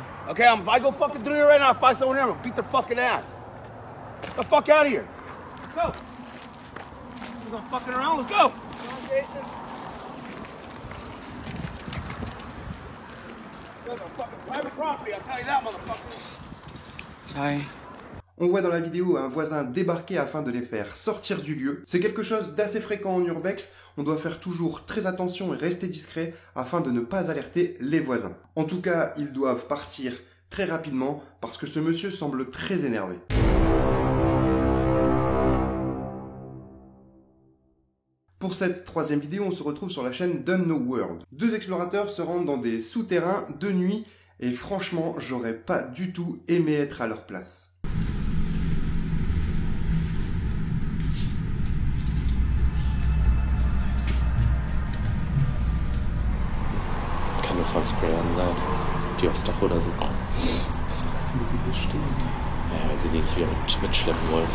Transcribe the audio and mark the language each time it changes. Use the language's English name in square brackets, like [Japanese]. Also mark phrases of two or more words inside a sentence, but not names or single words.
[English] Okay, if I go fucking through here right now, if I find someone here, I'm gonna beat their fucking ass. Get the fuck out of here. Let's go. We're gonna fucking around. Let's go. Come on, Jason. You guys are fucking private property, I'll tell you that, motherfucker. Sorry. [French] On voit dans la vidéo un voisin débarquer afin de les faire sortir du lieu. C'est quelque chose d'assez fréquent en urbex, on doit faire toujours très attention et rester discret afin de ne pas alerter les voisins. En tout cas, ils doivent partir très rapidement parce que ce monsieur semble très énervé. Pour cette troisième vidéo, on se retrouve sur la chaîne d'Unknown World. Deux explorateurs se rendent dans des souterrains de nuit et franchement, j'aurais pas du tout aimé être à leur place. [German] Kann nur von Sprayern sein, die aufs Dach oder so kommen. Wieso lassen die hier stehen? Ja, weil sie die nicht wieder mitschleppen wollen.